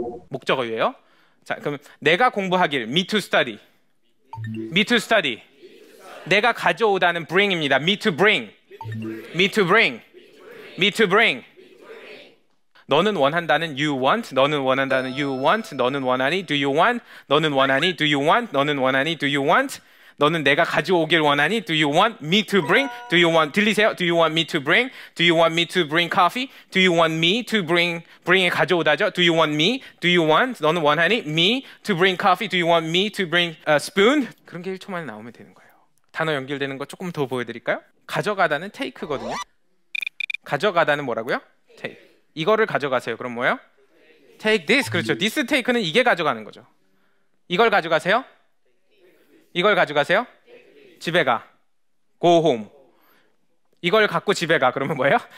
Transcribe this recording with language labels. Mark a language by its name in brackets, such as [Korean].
[Korean] 목적어 you예요. 자, 그럼 내가 공부하길 [English] me to study. me to study. [Korean] 내가 가져오다는 [English] bring입니다. me to bring. me to bring. me to bring. [Korean] 너는 원한다는 [English] you want. [Korean] 너는 원한다는 you want. 너는 원하니 [English] do you want. 너는 원하니 do you want. 너는 원하니 do you want. [Korean] 너는 내가 가져오길 원하니 [English] do you want me to bring. do you want. 들리세요? do you want me to bring. do you want me to bring coffee. do you want me to bring. [Korean] bring에 가져오다죠. [English] do you want me. do you want. [Korean] 너는 원하니 [English] me to bring coffee. do you want me to bring a spoon. [Korean] 그런 게 1초 만에 나오면 되는 거예요. 단어 연결되는 거 조금 더 보여드릴까요? 가져가다는 take거든요. 가져가다는 뭐라고요? take. 이거를 가져가세요. 그럼 뭐예요? [English] take this. [Korean] 그렇죠. this take는 이게 가져가는 거죠. 이걸 가져가세요. 이걸 가져가세요. 집에 가. [English] go home. [Korean] 이걸 갖고 집에 가. 그러면 뭐예요?